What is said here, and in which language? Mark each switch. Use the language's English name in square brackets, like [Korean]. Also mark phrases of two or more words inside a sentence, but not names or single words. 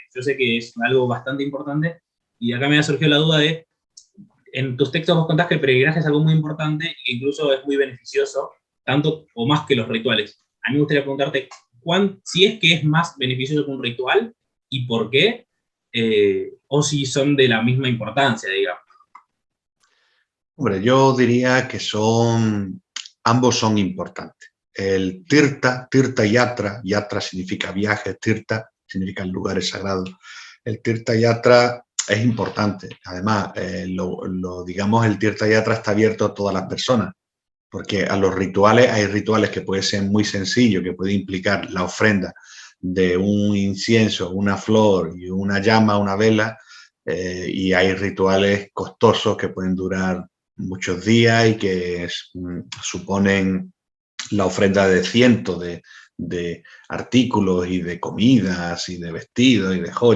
[Spanish] Yo sé que es algo bastante importante, y acá me ha surgido la duda de, en tus textos vos contás que el peregrinaje es algo muy importante y que incluso es muy beneficioso, tanto o más que los rituales. A mí me gustaría preguntarte si es que es más beneficioso que un ritual y por qué, o si son de la misma importancia, digamos. Hombre, yo diría que ambos son importantes. El [Sanskrit] tirta yatra, [Spanish] yatra significa viaje, tirta significa lugares sagrados. El [Sanskrit] tirta yatra [Spanish] es importante. Además, digamos, el [Sanskrit] tirta yatra [Spanish] está abierto a todas las personas, porque a los rituales hay rituales que pueden ser muy sencillos, que puede implicar la ofrenda de un incienso, una flor y una llama, una vela, y hay rituales costosos que pueden durar muchos días y que suponen la ofrenda de cientos de artículos y de comidas y de vestidos y de joyas.